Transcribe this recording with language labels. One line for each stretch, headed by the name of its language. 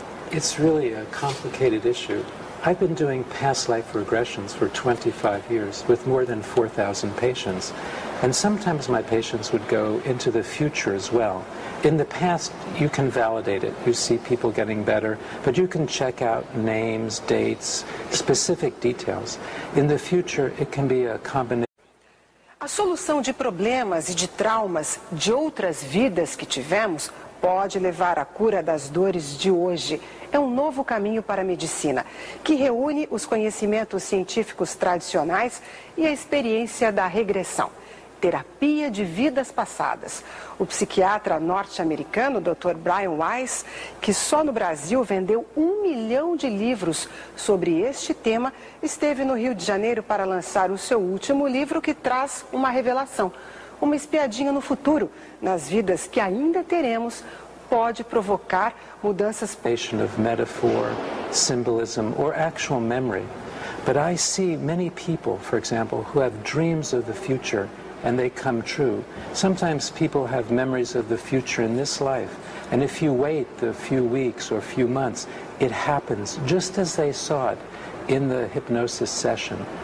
English: It's really a complicated issue. I've been doing past life regressions for 25 years with more than 4,000 patients. And sometimes my patients would go into the future as well. In the past, you can validate it. You see people getting better, but you can check out names, dates, specific details. In the future, it can be a combination.
Portuguese: A solução de problemas e de traumas de outras vidas que tivemos pode levar à cura das dores de hoje. É um novo caminho para a medicina, que reúne os conhecimentos científicos tradicionais e a experiência da regressão. Terapia de Vidas Passadas. O psiquiatra norte-americano, Dr. Brian Weiss, que só no Brasil vendeu 1 milhão de livros sobre este tema, esteve no Rio de Janeiro para lançar o seu último livro, que traz uma revelação. Uma espiadinha no futuro, nas vidas que ainda teremos, pode provocar mudanças...
English: ...of metaphor, symbolism, or actual memory. But I see many people, for example, who have dreams of the future and they come true. Sometimes people have memories of the future in this life, and if you wait a few weeks or a few months, it happens just as they saw it in the hypnosis session.